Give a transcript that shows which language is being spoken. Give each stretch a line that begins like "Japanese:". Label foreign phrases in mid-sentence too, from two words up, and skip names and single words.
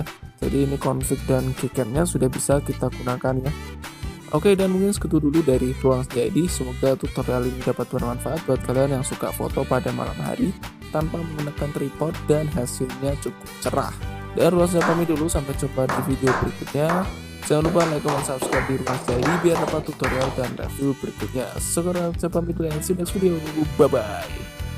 Indonesian: Jadi ini config dan Gcam-nya sudah bisa kita gunakan ya. Oke, dan mungkin segitu dulu dari Ruang Sejadi. Semoga tutorial ini dapat bermanfaat buat kalian yang suka foto pada malam hari tanpa menggunakan tripod dan hasilnya cukup cerah. Dan Ruang Sejadi pamit dulu, sampai jumpa di video berikutnya. Jangan lupa
English: like, comment, subscribe
Indonesian: di Ruang Sejadi biar dapat tutorial dan review berikutnya. Sekarang saya pamit dulu,
English: see you next video. Bye bye.